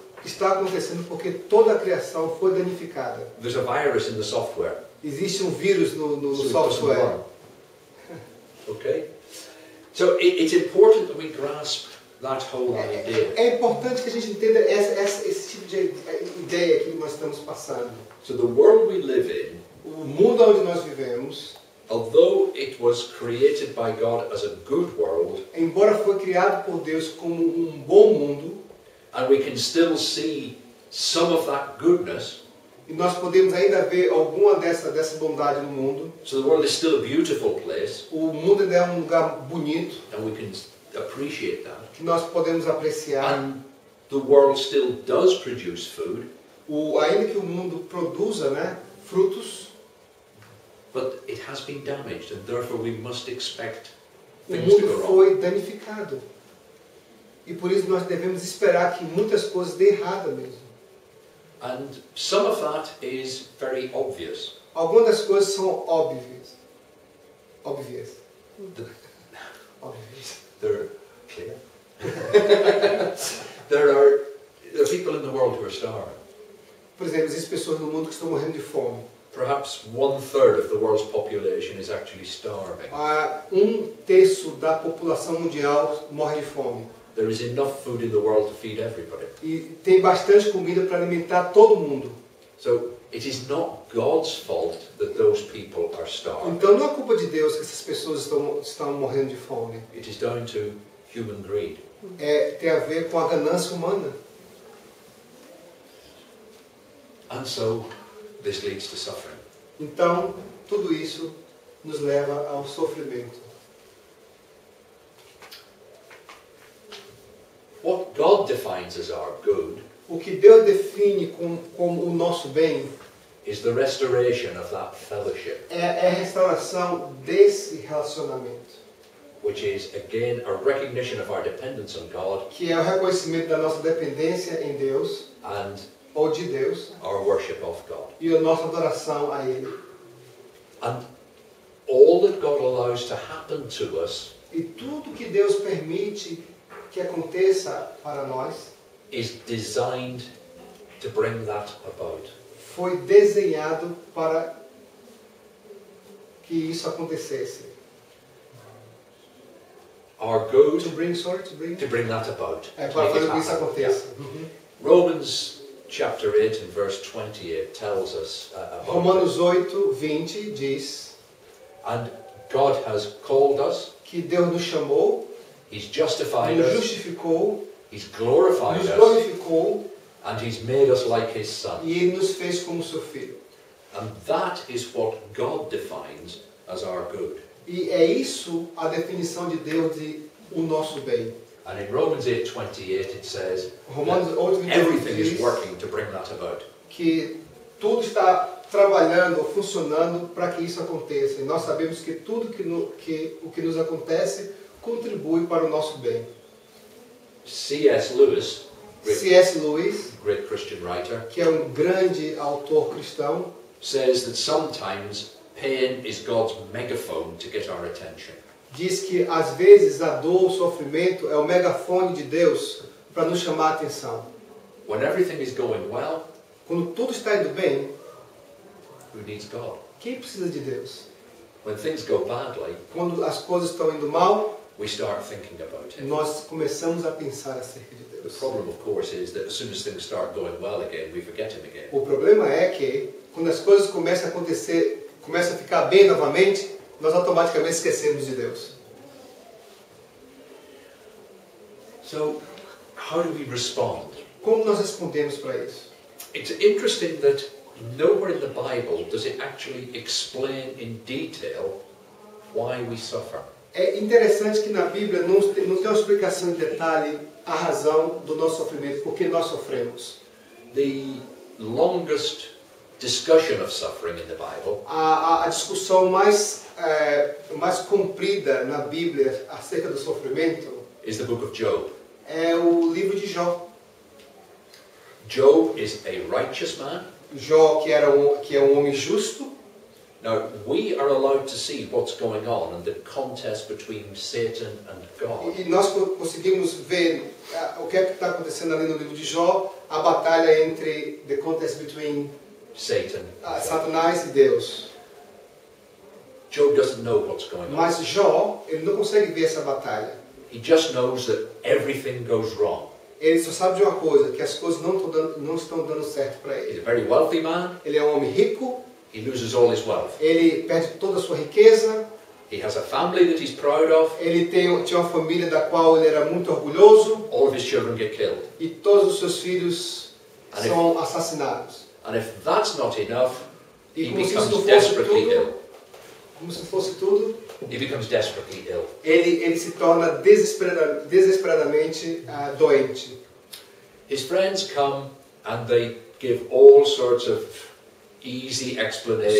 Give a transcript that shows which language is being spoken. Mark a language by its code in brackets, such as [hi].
[pt] está acontecendo porque toda a criação foi danificada. [en] There's a virus in the software. [pt] Existe um vírus no [en] So it doesn't software. run. Okay? So it's important that we grasp that whole idea. [pt] É importante que a gente entenda esse tipo de ideia que nós estamos passando. [en] So the world we live in, [pt] O mundo onde nós vivemos, [en] although it was created by God as a good world, [pt] embora foi criado por Deus como um bom mundo, [en] and we can still see some of that goodness, [pt] e nós podemos ainda ver alguma dessa bondade no mundo, [en] so the world is still a beautiful place, [pt] o mundo ainda é um lugar bonito, [en] and we can appreciate that. [pt] que nós podemos apreciar. [en] And the world still does produce food, [pt] Ainda que o mundo produza, né, frutos, [en] but it has been damaged, and therefore we must expect [pt] o [en] things to [pt] mundo [en] go wrong. [pt] foi danificado. E por isso nós devemos esperar que muitas coisas dê errada mesmo. [en] And some of that is very obvious. [pt] Algumas das coisas são óbvias. Óbvias. [en] The- [pt] Óbvias. [en] They're clear. there are people in the world who are starving. [pt] Por exemplo, existem pessoas no mundo que estão morrendo de fome. [en] Perhaps 1/3 of the world's population is actually starving. [pt] Um terço da população mundial morre de fome. [en] There is enough food in the world to feed everybody. [pt] E tem bastante comida para alimentar todo mundo. [en] So it is not God's fault that those people are starving. [pt] Então não é culpa de Deus que essas pessoas estão morrendo de fome. [en] It is down to human greed. [pt] Tem a ver com a ganância humana. [en] And so this leads to suffering. [pt] Então, tudo isso nos leva ao sofrimento. [en] What God defines as our good [pt] O que Deus define como o nosso bem [en] is the restoration of that fellowship, [pt] é a restauração desse relacionamento, [en] which is again a recognition of our dependence on God [pt] que é o reconhecimento da nossa dependência em Deus, [en] and [pt] ou de Deus, [en] our worship of God. [pt] e a nossa adoração a Ele. [en] And all that God allows to happen to us [pt] E tudo que Deus permite que aconteça para nós [en] is designed to bring that about. [pt] foi desenhado para que isso acontecesse. [en] Our good To bring to bring that about. [pt] É [en] to [pt] para [en] make it [pt] fazer com que isso [en] happen. [pt] aconteça. [en] Yeah. Romans chapter 8 and verse 28 tells us about [pt] Romanos 8:20 diz [en] and God has called us, [pt] que Deus nos chamou, [en] He's justified [pt] nos [en] us, [pt] justificou, [en] He's glorified [pt] nos [en] us, [pt] glorificou [en] and He's made us like His Son. [pt] e Ele nos fez como seu filho. [en] And that is what God defines as our good. [pt] E é isso a definição de Deus de o nosso bem. [en] And in Romans 8:28 it says [pt] Romanos [en] that [pt] 8:28 [en] everything is [pt] diz [en] working to bring that about. [pt] que tudo está trabalhando, funcionando para que isso aconteça. E nós sabemos que tudo o que nos acontece contribui para o nosso bem. [en] C.S. Lewis, [pt] C.S. Lewis, [en] great Christian writer, [pt] que é um grande autor cristão, [en] says that sometimes pain is God's megaphone to get our attention. [pt] diz que às vezes a dor, o sofrimento é o megafone de Deus para nos chamar a atenção. [en] When everything is going well, [pt] Quando tudo está indo bem, [en] Who needs God? [pt] quem precisa de Deus? [en] When things go badly, [pt] Quando as coisas estão indo mal, [en] we start thinking about Him. [pt] nós começamos a pensar acerca de [en] The [pt] Deus. [en] problem, of course, is that as soon as things start going well again, we forget Him again. [pt] O problema é que, quando as coisas começam a acontecer, começam a ficar bem novamente, nós automaticamente esquecemos de Deus. [en] So, how do we respond? [pt] Como nós respondemos para isso? [en] It's interesting that nowhere in the Bible does it actually explain in detail why we suffer. [pt] É interessante que na Bíblia não tem uma explicação em detalhe a razão do nosso sofrimento, por que nós sofremos. [en] The longest discussion of suffering in the Bible [pt] A discussão mais comprida na Bíblia acerca do sofrimento [en] is the book of Job. [pt] é o livro de Jó. [en] Job is a righteous man. [pt] Jó, que é um homem justo. [en] Now, we are allowed to see what's going on in the contest between Satan and God. [pt] E nós conseguimos ver o que é que está acontecendo ali no livro de Jó, a batalha entre [en] the contest between Satan. [pt] Satanás e Deus. [en] Job doesn't know what's going on. [pt] Mas Jó, ele não consegue ver essa batalha. [en] He just knows that everything goes wrong. [pt] Ele só sabe de uma coisa, que as coisas não estão dando certo para [en] He's [pt] ele. [en] a very wealthy man. [pt] Ele é um homem rico, [en] He loses all his wealth. [pt] ele perde toda a sua riqueza, [en] He has a family that he's proud of. [pt] ele tinha uma família da qual ele era muito orgulhoso, [en] All of his children get killed. [pt] e todos os seus filhos são assassinados. [en] And if that's not enough, [pt] E [en] he [pt] como se isso [en] becomes [pt] não fosse [en] desperately ill. [pt] tudo, como se fosse tudo, [en] He becomes desperately ill. [pt] ele se torna desesperadamente doente. [en] His friends come and they give all sorts of easy explanations.